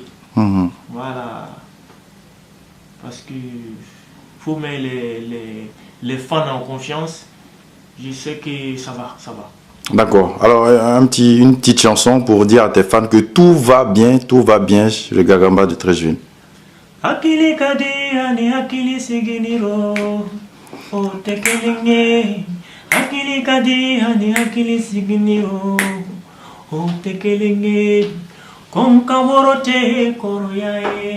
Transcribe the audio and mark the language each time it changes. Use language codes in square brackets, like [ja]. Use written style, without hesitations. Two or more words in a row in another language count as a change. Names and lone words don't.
[fr] Voilà. Parce que faut mettre les fans en confiance. Je sais que ça va. D'accord. Alors, une petite chanson pour dire à tes fans que tout va bien chez le Gagamba de Treichville. Akili kadi ani akili siginiro o tekelenge. Akili kadi ani akili siginiro o tekelenge. Konka worote koroyae.